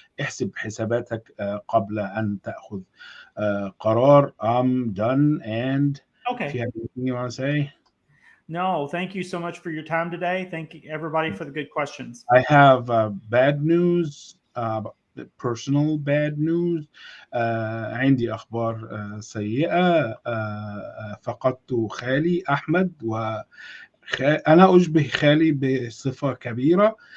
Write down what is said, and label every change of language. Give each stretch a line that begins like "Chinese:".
Arabic: احسب حساباتك قبل ان تاخذ قرار.
English: I'm done. And okay. if you have anything you want to say? No, thank you so much for your time today. Thank you everybody for the good questions. I have bad news, personal bad news.
Arabic: عندي أخبار سيئة. فقدت خالي أحمد، وأنا أشبه خالي بصفة كبيرة.